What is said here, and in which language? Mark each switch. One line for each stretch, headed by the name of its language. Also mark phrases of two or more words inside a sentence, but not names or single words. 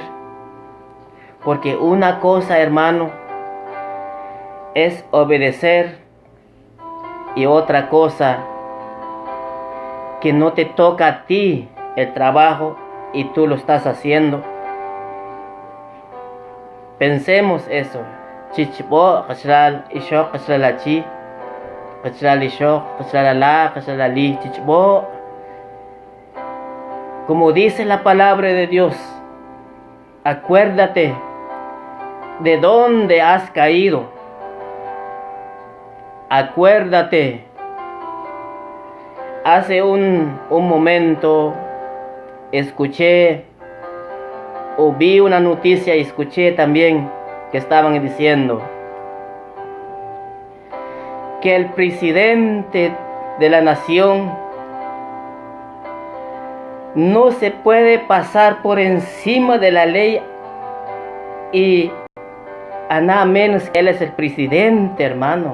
Spanish: Porque una cosa, hermano, es obedecer, y otra cosa que no te toca a ti el trabajo y tú lo estás haciendo. Pensemos eso. Chichibo, Hashral, Ishok, Hashralachi, Hashral Ishok, Hashralala, Hashralali, Chichibo. Como dice la palabra de Dios, acuérdate de dónde has caído. Acuérdate, hace un momento escuché o vi una noticia y escuché también que estaban diciendo que el presidente de la nación no se puede pasar por encima de la ley y a nada menos que él es el presidente, hermano.